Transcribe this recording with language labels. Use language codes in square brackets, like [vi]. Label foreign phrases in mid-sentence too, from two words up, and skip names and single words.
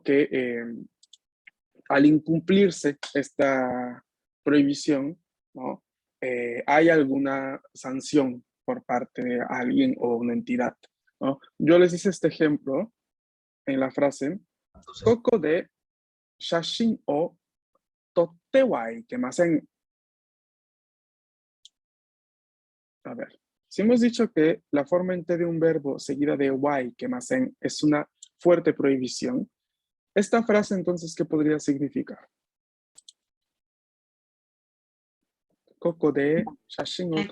[es] Que al incumplirse esta prohibición, ¿no? Hay alguna sanción por parte de alguien o una entidad, ¿no? Yo les hice este ejemplo en la frase, [ja] ここで写真を撮ってはいけません. [es] A ver, si hemos dicho que la forma en T de un verbo seguida de y que más en es una fuerte prohibición, esta frase entonces, ¿qué podría significar? [ja] ここで写真を